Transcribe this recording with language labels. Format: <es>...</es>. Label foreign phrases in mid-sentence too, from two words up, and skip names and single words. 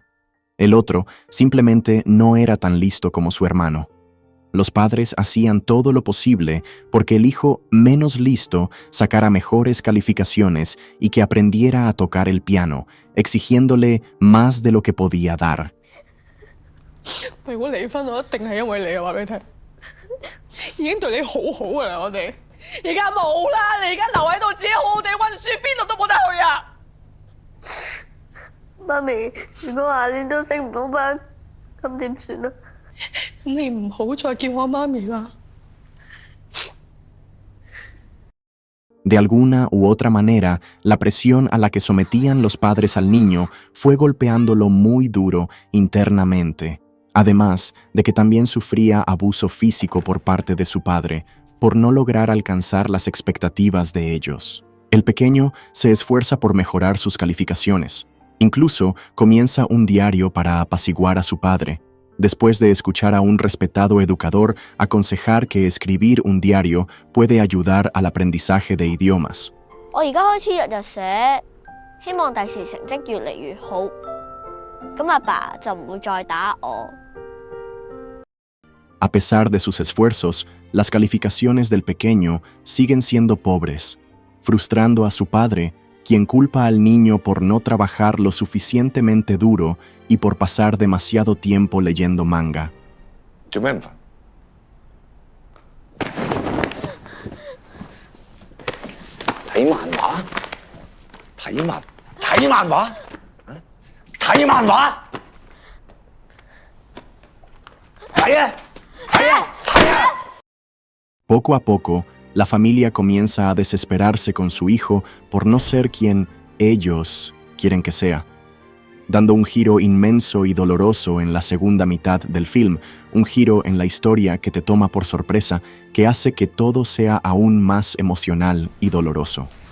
<es>El otro simplemente no era tan listo como su hermano. Los padres hacían todo lo posible porque el hijo menos listo sacara mejores calificaciones y que aprendiera a tocar el piano, exigiéndole más de lo que podía dar.</es> <yue>如果離婚，我一定係因為你啊！話俾你聽，已經對你好好㗎啦，我哋而家冇啦，你而家留喺度自己好好地溫書，邊度都冇得去啊！媽咪，如果下年都升唔到班，咁點算啊？咁你唔好再叫我媽咪啦。</yue> <es>De alguna u otra manera, la presión a la que sometían los padres al niño fue golpeándolo muy duro internamente, además de que también sufría abuso físico por parte de su padre, por no lograr alcanzar las expectativas de ellos. El pequeño se esfuerza por mejorar sus calificaciones. Incluso comienza un diario para apaciguar a su padre, después de escuchar a un respetado educador aconsejar que escribir un diario puede ayudar al aprendizaje de idiomas.</es> <yue>我而家開始日日寫，希望第時成績越嚟越好，咁阿爸就唔會再打我。</yue> <es>A pesar de sus esfuerzos, las calificaciones del pequeño siguen siendo pobres, frustrando a su padre, quien culpa al niño por no trabajar lo suficientemente duro y por pasar demasiado tiempo leyendo manga.</es> <yue>做咩唔瞓？睇漫畫？睇漫畫？睇漫畫？睇啊！睇啊！睇啊！</yue> <es>Poco a poco, la familia comienza a desesperarse con su hijo por no ser quien ellos quieren que sea, dando un giro inmenso y doloroso en la segunda mitad del film, un giro en la historia que te toma por sorpresa, que hace que todo sea aún más emocional y doloroso.</es>